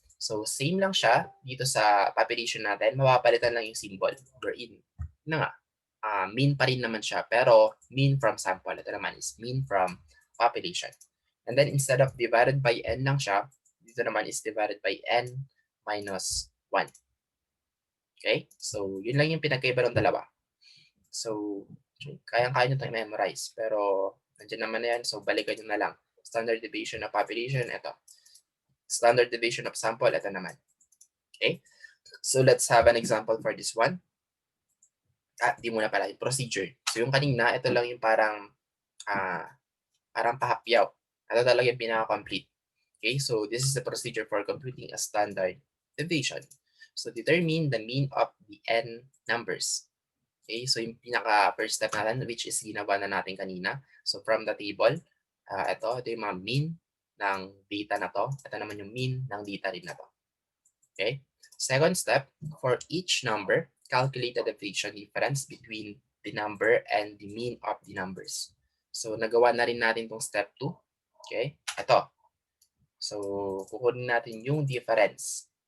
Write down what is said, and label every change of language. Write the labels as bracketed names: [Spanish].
[Filipino] So, same lang siya dito sa population natin. Mapapalitan lang yung symbol. Wherein, mean pa rin naman siya. Pero, mean from sample. [English] Ito naman is mean from population. And then, instead of divided by n lang siya, dito naman is divided by n minus 1. Okay? [Filipino] So, yun lang yung pinagkaiba ng dalawa. So, kayang-kaya nyo itong memorize. Pero, nandiyan naman na yan. So, balikan nyo na lang. [English] Standard deviation of population, ito. Standard deviation of sample, ito naman. Okay? So, let's have an example for this one. [Filipino] Di muna pala, yung procedure. So, yung kanina, ito lang yung parang pahapyaw. Ito talaga yung pinaka-complete. [English] Okay, so this is the procedure for computing a standard deviation. So determine the mean of the n numbers. Okay, so [Filipino] yung pinaka-first step natin, [English] which is ginawa na natin kanina. [Filipino] So from the table, ito yung mga mean ng data na to. Ito naman yung mean ng data rin na to. Okay? [English] Second step, for each number, calculate the deviation difference between the number and the mean of the numbers. [Filipino] So nagawa na rin natin tong step 2. Okay? Ito. So kukunin natin yung difference.